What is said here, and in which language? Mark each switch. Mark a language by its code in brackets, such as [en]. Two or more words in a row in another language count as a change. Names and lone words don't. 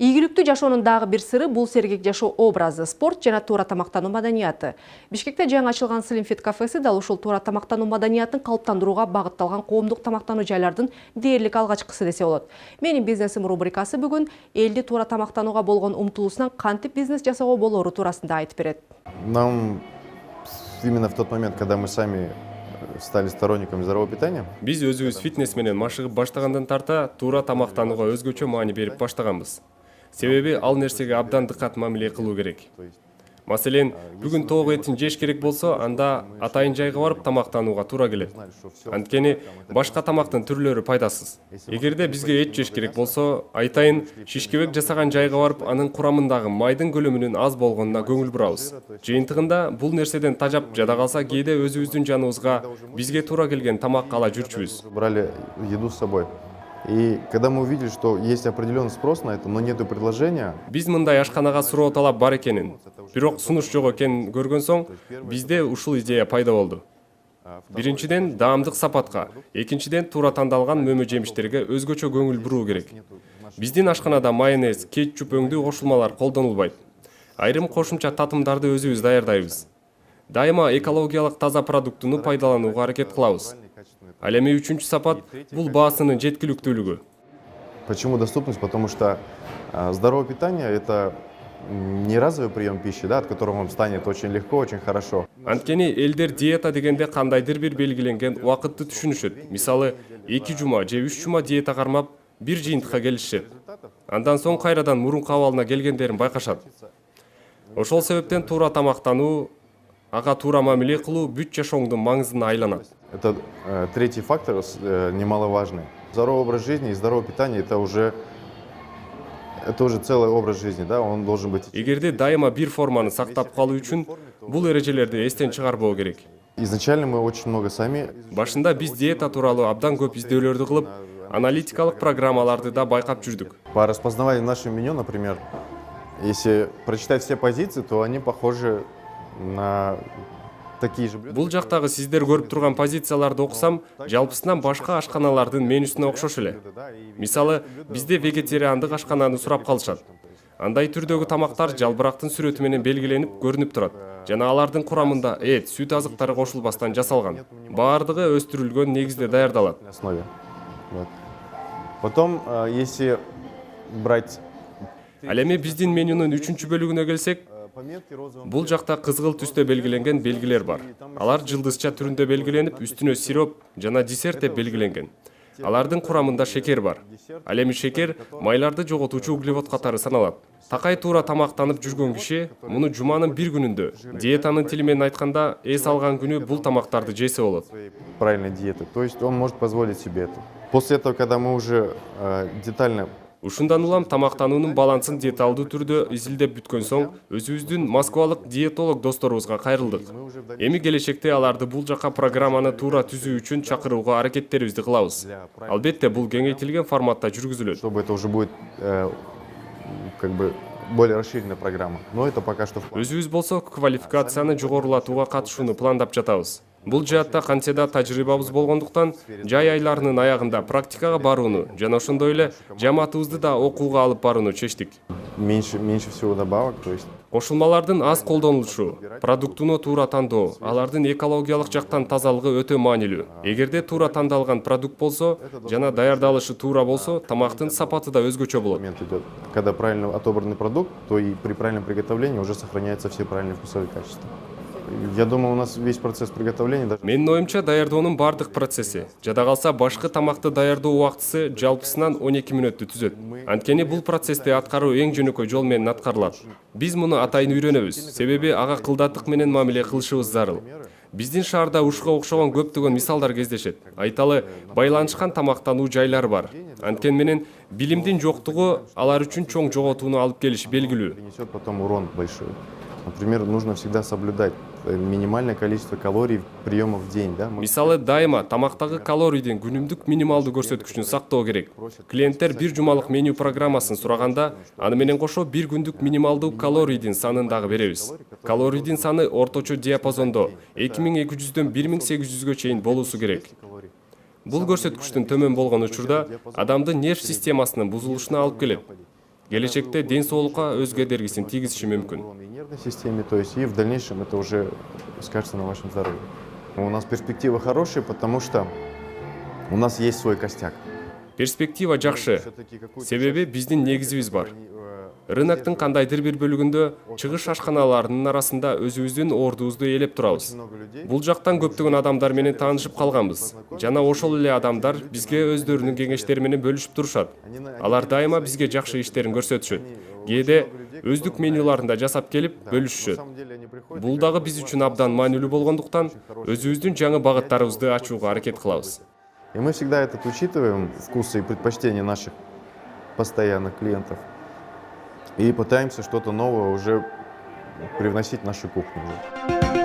[ky] Ийгиликтүү жашоонун дагы бир сыры бул сергек жашоо образы, спорт жана туура тамактануу маданияты. Бишкекте жаңы ачылган Slim Fit кафеси дал ушул туура тамактануу маданиятын калыптандырууга багытталган коомдук тамактануу жайлардын дээрлик алгачкысы десе болот. Менин бизнесим рубрикасы бүгүн элди туура тамактанууга болгон умтулуусунан кантип бизнес жасоого болору туурасында айтып берет. [ru] Нам именно в тот момент, когда мы сами стали сторонниками здорового питания. [ky] Биз өзүбүз фитнес менен машыгып баштагандан тарта туура тамактанууга өзгөчө маани берип баштаганбыз. Себеби ал нерсеге абдан дыкат мамиле кылуу керек. Маселен, бүгүн тоок этин жеш керек болсо, анда атайын жайга барып тамактанууга туура келет. Анткени башка тамактын түрлөрү пайдасыз. Эгерде бизге эт жеш керек болсо, айтайын шишкебек жасаган жайга барып, анын курамындагы майдын көлөмүнүн аз болгонуна көңүл бурабыз. Жыйынтыгында бул нерседен тажап жада калса, кээде өзүбүздүн жаныбызга бизге туура келген тамак ала жүрчүбүз. [ru] Брали еду с собой. И когда мы увидели, что есть определенный спрос на это, но нету предложения. [ky] Биз мындай ашканага суроо талап бар экенин, бирок сунуш жок экенин көргөн соң, бизде ушул идея пайда болду. Биринчиден, даамдык сапатка, экинчиден, туура тандалган мөмө жемиштерге өзгөчө көңүл буруу керек. Биздин ашканада майонез, кетчуп өңдүү кошулмалар колдонулбайт. Айрым кошумча татымдарды өзүбүз даярдайбыз. Дайыма экологиялык таза продуктуну пайдаланууга аракет кылабыз. Ал эми үчүнчү сапат бул баасынын жеткиликтүүлүгү. [ru] Почему доступность? Потому что здоровое питание – это не разовый прием пищи, да, от которого вам станет очень легко, очень хорошо. [ky] Анткени элдер диета дегенде кандайдыр бир белгиленген убакытты түшүнүшөт. Мисалы, 2 жума же 3 жума диета кармап, бир жыйынтыкка келишет. Андан соң кайрадан мурунку абалына келгендерин байкашат. Ошол себептен туура тамактануу, ага туура мамиле кылуу бүт жашооңдун маңызына айланат. [ru] Это третий фактор, немаловажный. Здоровый образ жизни и здоровое питание – это уже целый образ жизни, да, он должен быть. [ky] Эгерде дайыма бир форманы сактап калуу үчүн бул эрежелерди эстен чыгарбоо керек. [ru] Изначально мы очень много сами. [ky] Башында биз диета тууралуу абдан көп издөөлөрдү кылып, аналитикалык программаларды да байкап жүрдүк. [ru] По распознаванию нашего меню, например, если прочитать все позиции, то они похожи на такие же блюда. [ky] Бул жактагы сиздер көрүп турган позицияларды окусам, жалпысынан башка ашканалардын менюсуна окшош эле. Мисалы, бизде вегетариандык ашкананы сурап калышат. Андай түрдөгү тамактар жалбырактын сүрөтү менен белгиленип көрүнүп турат. Жана алардын курамында эт, сүт азыктары кошулбастан жасалган. Баардыгы өстүрүлгөн негизде даярдалат. [ru] Потом, если брать. [ky] Ал эми биздин менюнун 3-чү бөлүгүнө келсек, бул жакта кызгыл түстө белгиленген белгилер бар. Алар жылдызча түрүндө белгиленип, үстүнө сироп жана десерт деп белгиленген. Алардын курамында шекер бар. Ал эми шекер майларды жоготуучу углевод катары саналат. Такай туура тамактанып жүргөн киши муну жуманын бир күнүндө, диетанын тили менен айтканда, эс алган күнү бул тамактарды жесе болот. [ru] Правильной диеты. То есть он может позволить себе это. После этого, когда мы уже детально. [ky] Ушундан улам тамактануунун балансын деталдуу түрдө изилдеп бүткөн соң, өзүбүздүн москвалык диетолог досторубузга кайрылдык. Эми келечекте аларды бул жака программаны туура түзүү үчүн чакырууга аракеттерибизди кылабыз. Албетте бул кеңейтилген форматта жүргүзүлөт. [ru] Чтобы это уже будет как бы более расширенная программа. Но это пока что. [ky] Өзүбүз болсо квалификацияны жогорулатууга катышууну пландап жатабыз. Бул жаатта канча да тажрыйбабыз болгондуктан, жай айларынын аягында практикага барууну жана ошондой эле жамаатыбызды да окууга алып барууну чечтик. [ru] Меньше всего добавок, то есть. [ky] Кошулмалардын аз колдонулушу, продуктуну туура тандоо, алардын экологиялык жактан тазалыгы өтө маанилүү. Эгерде туура тандалган продукт болсо жана даярдалышы туура болсо, тамактын сапаты да өзгөчө болот. [ru] Когда правильно отобранный продукт, то и при правильном приготовлении уже сохраняются все правильные вкусовые качества. Я думаю, у нас весь процесс приготовления. [ky] Менин оюмча даярдоонун бардык процесси, жада калса башкы тамакты даярдоо убактысы жалпысынан 12 мүнөттү түзөт. Анткени бул процессти аткаруу эң жөнөкөй жол менен аткарылат. Биз муну атайын үйрөнөбүз, себеби ага кылдаттык менен мамиле кылышыбыз зарыл. Биздин шаарда ушуга окшогон көптөгөн мисалдар кездешет. Айталы, байланышкан тамактануу жайлары бар. Анткени менен билимдин жоктугу алар үчүн чоң жоготууну алып келиши белгилүү. [ru] Несет потом урон большой. Например, нужно всегда соблюдать минимальное количество калорий приемов в день, да? [ky] Мисалы, дайыма тамактагы калорийдин күнүмдүк минималдуу көрсөткүчүн сактоо керек. Клиенттер бир жумалык меню программасын сураганда, аны менен кошо бир күндүк минималдуу калорийдин санын дагы беребиз. Калорийдин саны орточо диапазондо 2200дөн 1800гө чейин болуусу керек. Бул көрсөткүчтүн төмөн болгон учурда адамдын нерв системасынын бузулушуна алып келет. келечекте ден соолукка өз кедергисин тийгизиши мүмкүн. [ru] И нервной системе, то есть и в дальнейшем это уже скажется на вашем здоровье. У нас перспективы хорошие, потому что у нас есть свой костяк. [ky] Перспектива жакшы. Себеби биздин негизибиз бар. Рыноктун кандайдыр бир бөлүгүндө чыгыш ашканаларынын арасында өзүбүздүн ордубузду ээлеп турабыз. Бул жактан көптөгөн адамдар менен таанышып калганбыз. Жана ошол эле адамдар бизге өздөрүнүн кеңештери менен бөлүшүп турушат. Алар дайыма бизге жакшы иштерин көрсөтүшөт. Кээде өздүк менюларында жасап келип бөлүшүшөт. Бул дагы биз үчүн абдан маанилүү болгондуктан өзүбүздүн жаңы багыттарыбызды ачууга аракет кылабыз. [ru] И мы всегда это учитываем, вкусы и предпочтения наших постоянных клиентов. И пытаемся что-то новое уже привносить в нашу кухню.